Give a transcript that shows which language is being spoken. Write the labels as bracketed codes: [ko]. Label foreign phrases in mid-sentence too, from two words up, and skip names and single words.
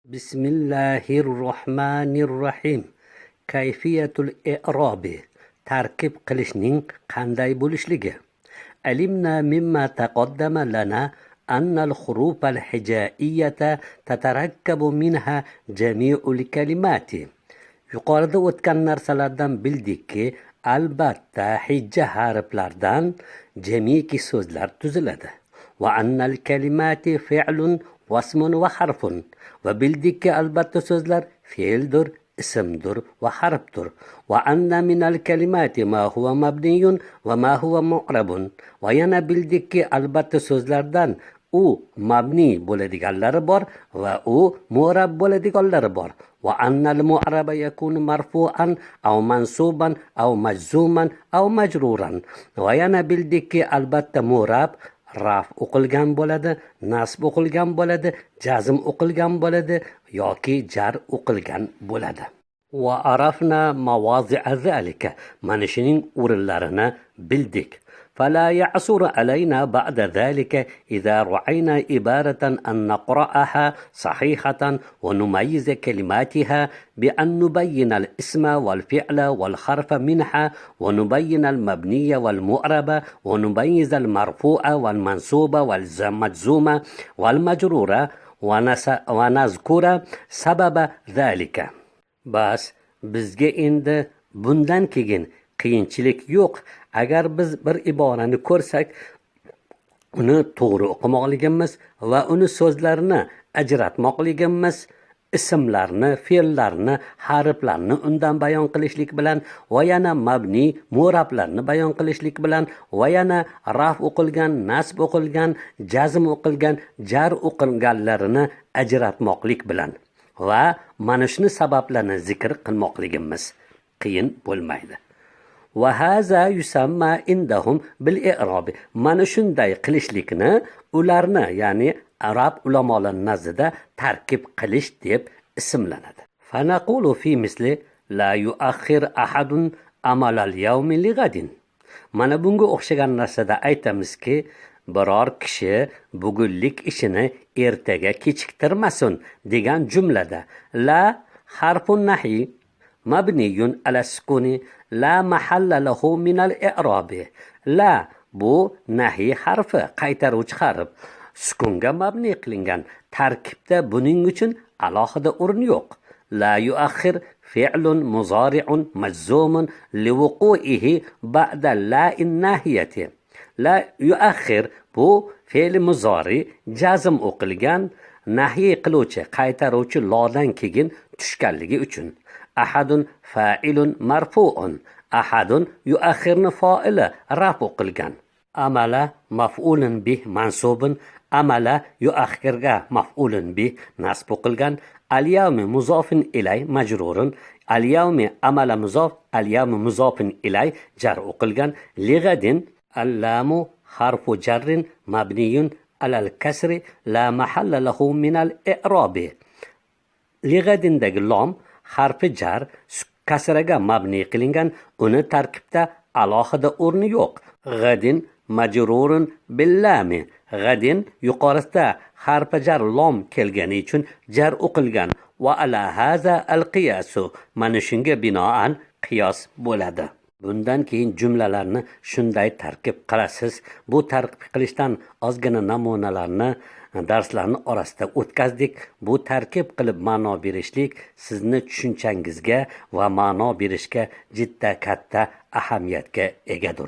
[ar] Bismillahirrohmanirrohim. كيفية الإعراب. [uz] Tarkib qilishning qanday bo'lishligi. [ar] علمنا مما تقدم لنا أن الحروف الهجائية تتركب منها جميع الكلمات. [uz] Yuqorida o'tgan narsalardan bildikki, albatta hijja harflardan jamiki so'zlar tuziladi. [ar] وأن الكلمة فعل واسم وحرف. [uz] Va bildikki albatta so'zlar fe'ldir, ismdir va harfdir. [ar] وأن من الكلمات ما هو مبني وما هو معرب. [uz] Va yana bildikki albatta so'zlardan u mabni bo'ladiganlari bor va u mu'rab bo'ladiganlari bor. [ar] وأن المعرب يكون مرفوعا أو منصوبا أو مجزوما أو مجرورا. [uz] Va yana bildikki albatta mu'rab raf o'qilgan bo'ladi, nasb o'qilgan bo'ladi, jazm o'qilgan bo'ladi yoki jar o'qilgan bo'ladi. [ar] وعرفنا مواضع ذلك. [uz] Mana shuning o'rinlarini bildik. [ar] فلا يعسر علينا بعد ذلك إذا رأينا عبارة أن نقرأها صحيحة ونميز كلماتها بأن نبين الاسم والفعل والحرف منها ونبين المبني والمعرب ونميز المرفوع والمنصوب والمجزوم والمجرور ونذكر سبب ذلك. [uz] بس bizga endi bundan keyin qiyinchilik yo'q. Agar biz bir iborani ko'rsak, uni to'g'ri o'qimoqligimiz va uni so'zlarini ajratmoqligimiz, ismlarni, fe'llarni, harflarni undan bayon qilishlik bilan va yana mabni, mu'rablarni bayon qilishlik bilan va yana raf o'qilgan, nasb o'qilgan, jazm o'qilgan, jar o'qilganlarini ajratmoqlik bilan va mana shuni sabablarni zikr qilmoqligimiz qiyin bo'lmaydi. [ar] وهذا يسمى عندهم بالإعراب. [uz] Mana shunday qilishlikni ularni, ya'ni arab ulamolar nazdida tarkib qilish deb ismlanadi. [ar] فنقول في مثل لا يؤخر أحد عمل اليوم لغد. [uz] Mana bunga o'xshagan narsada aytamizki, biror kishi bugunlik ishini ertaga kechiktirmasin degan jumlada [ar] لا حرف نهي مبني على السكون لا محل له من الإعراب. [uz] La bu nahi harfi, qaytaruvchi harf, sukunga mabni qilingan. Tarkibda buning uchun alohida o'rin yo'q. [ar] لا يؤخر فعل مضارع مجزوم لوقوعه بعد لا الناهية. لا يؤخر [uz] bu fe'l muzori jazm o'qilgan, nahiy qiluvchi, qaytaruvchi lodan keyin tushganligi uchun. [ar] أحد فاعل مرفوع. [uz] Ahadun yuakhirni fa'ili raf o'qilgan. [ar] عمل مفعول به منصوب. [uz] Amala yuakhirga maf'ulun bih nasb o'qilgan. [ar] اليوم مضاف إليه مجرور. [uz] Al-yawmi amala muzof, al-yawmi muzofin ilay jar o'qilgan. [ar] لغد اللام حرف جر مبني على الكسر لا محل له من الإعراب. [uz] Lighadindagi lom harfi jar kasraga mabni qilingan, uni tarkibda alohida o'rni yo'q. [ar] غد مجرور باللام. [uz] G'adin yuqorisida harfi jar lom kelgani uchun jar o'qilgan. [ar] وعلى هذا القياس. [uz] Mana shunga binoan qiyos bo'ladi. Bundan keyin jumlalarni shunday tarkib qilasiz. Bu tarkib qilishdan ozgina namunalarni darslarni orasida o'tkazdik. Bu tarkib qilib ma'no berishlik sizni tushunchangizni va ma'no berishga jidda katta ahamiyatga egadir.